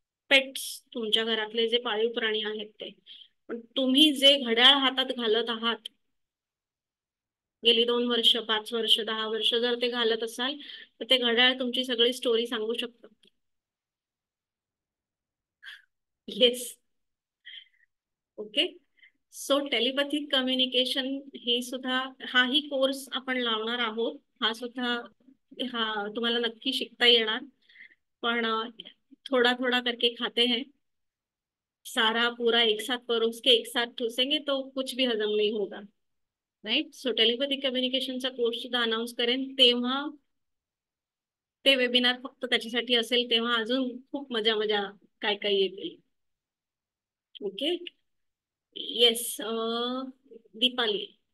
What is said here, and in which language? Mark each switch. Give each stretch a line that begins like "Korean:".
Marathi: Pets, तुमच्या घरातले जे पाळीव प्राणी आहेत ते. पण तुम्ही जे घड्याळ हातात घालत आहात गेली 2 वर्ष, 5 वर्ष, 10 वर्ष जर ते घालत असाल तर ते घड्याळ तुमची सगळी स्टोरी सांगू शकतं. Yes. Okay, so telepathic communication ही सुद्धा, हाही कोर्स आपण लावणार आहोत. हा सुद्धा तुम्हाला नक्की शिकता येणार, पण
Hindi: थोड़ा थोड़ा करके खाते हैं, सारा पूरा एक साथ परोस के एक साथ ठूसेंगे तो कुछ भी हजम नहीं होगा, राईट.
Marathi: सो टेलिपॅथिक कम्युनिकेशनचा कोर्स सुद्धा अनाउन्स करेन, तेव्हा ते वेबिनार फक्त त्याच्यासाठी असेल, तेव्हा अजून खूप मजा मजा काय काय येतील. Okay, yes. दीपाली.